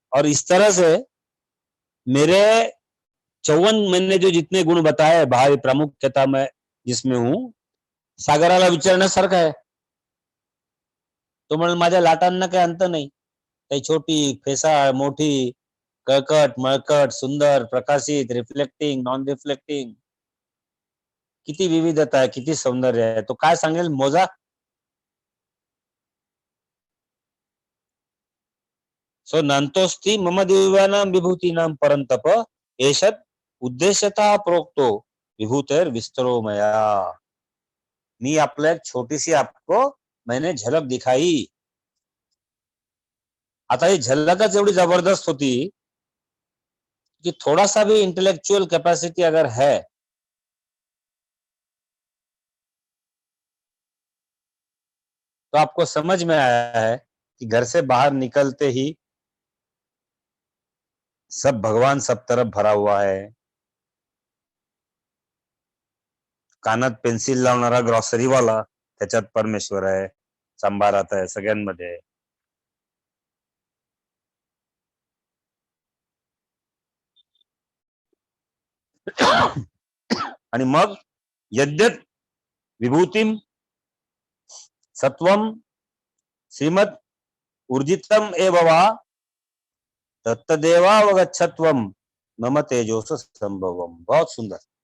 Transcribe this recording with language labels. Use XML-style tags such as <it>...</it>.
<hi>और इस तरह से मेरे 54 मैंने जो जितने गुण बताए भावी प्रामुख्यता में जिसमें हूं,</hi> <mr>सागराला विचारण्यासारखं आहे. तो म्हणून माझ्या लाटांना काही अंत नाही. काही छोटी, फेसाळ, मोठी, कळकट, मळकट, सुंदर, प्रकाशित, रिफ्लेक्टिंग, नॉन रिफ्लेक्टिंग, किती विविधता आहे, किती सौंदर्य आहे. तो काय सांगेल मोजा.</mr> <sa>सो नान्तोस्ति मम दिव्यानाम विभूतीनाम परंतप एषद उद्देश्यतः प्रोक्तो विभूतेर विस्तरो मया.</sa> <mr>मी आपल्या</mr> <hi>एक छोटी सी आपको मैंने झलक दिखाई.</hi> <mr>आता ही झलकच एवढी जबरदस्त होती</mr> <hi>कि थोड़ा सा भी इंटेलेक्चुअल कैपेसिटी अगर है तो आपको समझ में आया है कि घर से बाहर निकलते ही सब भगवान सब तरफ भरा हुआ है.</hi> <mr>कानात पेन्सिल लावणारा ग्रॉसरी वाला, त्याच्यात परमेश्वर आहे, संभारात आहे, सगळ्यांमध्ये. आणि मग</mr> <sa>यद्यत विभूतिम सत्वम श्रीमद ऊर्जितम एव वा तत्तदेवावगच्छत्वम मम तेजोस संभवम.</sa> <hi>बहुत सुंदर.</hi>